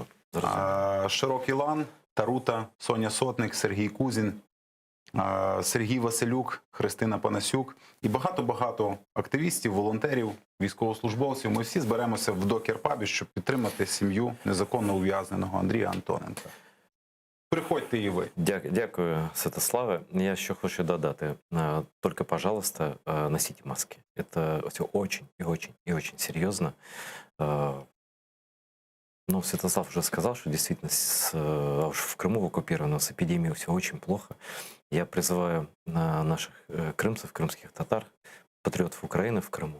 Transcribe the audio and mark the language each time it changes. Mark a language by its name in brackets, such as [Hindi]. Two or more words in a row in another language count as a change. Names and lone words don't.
[Ukrainian] Широкий лан, Тарута, Соня Сотник, Сергій Кузін, Сергій Василюк, Христина Панасюк і багато-багато активістів, волонтерів, військовослужбовців. Ми всі зберемося в докер-пабі, щоб підтримати сім'ю незаконно ув'язненого Андрія Антоненка. Приходьте і ви. Дякую, Святославе. Я ще хочу додати. [Russian] Только, пожалуйста, носите маски. Это все очень и очень и очень серьезно. Ну, Святослав уже сказал, что действительно в Крыму, в оккупированном, с эпидемией все очень плохо. Я призываю наших крымцев, крымских татар, патриотов Украины в Крыму.